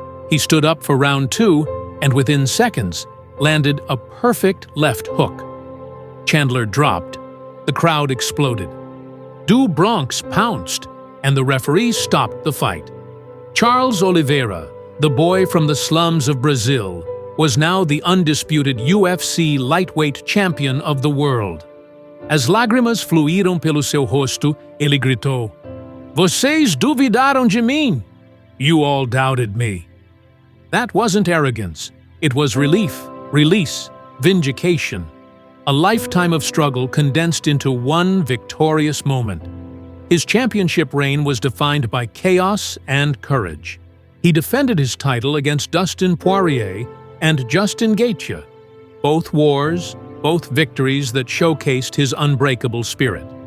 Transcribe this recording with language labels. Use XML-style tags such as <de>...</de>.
<en>He stood up for round 2 and within seconds landed a perfect left hook. Chandler dropped. The crowd exploded. Bronx pounced, and the referee stopped the fight. Charles Oliveira, the boy from the slums of Brazil, was now the undisputed UFC lightweight champion of the world.</en> <pt>As lágrimas fluíram pelo seu rosto, ele gritou, "Vocês duvidaram de mim!</pt> <en>You all doubted me." That wasn't arrogance. It was relief, release, vindication. A lifetime of struggle condensed into one victorious moment. His championship reign was defined by chaos and courage. He defended his title against Dustin Poirier and Justin Gaethje, both wars, both victories that showcased his unbreakable spirit.</en>